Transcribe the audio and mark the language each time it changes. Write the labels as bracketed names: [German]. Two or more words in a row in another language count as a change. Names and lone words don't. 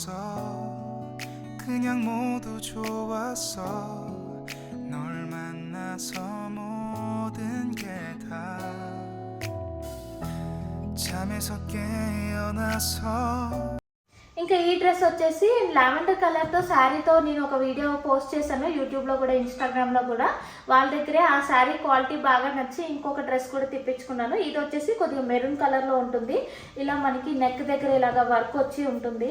[Korean] 그냥 모두 좋았어. 널 만나서 모든 게 다 잠에서 깨어나서. [Telugu] ఇంకా ఈ డ్రెస్ వచ్చేసి [English] lavender colorతో [Telugu] శారీతో నేను ఒక [English] video post [Telugu] చేశాను యూట్యూబ్లో కూడా, ఇన్స్టాగ్రామ్లో కూడా. వాళ్ళ దగ్గరే ఆ శారీ క్వాలిటీ బాగా నచ్చి ఇంకొక డ్రెస్ కూడా తెప్పించుకున్నాను. ఇది వచ్చేసి కొద్దిగా [English] maroon colorలో [Telugu] ఉంటుంది. ఇలా మనకి నెక్ దగ్గర ఇలాగా వర్క్ వచ్చి ఉంటుంది.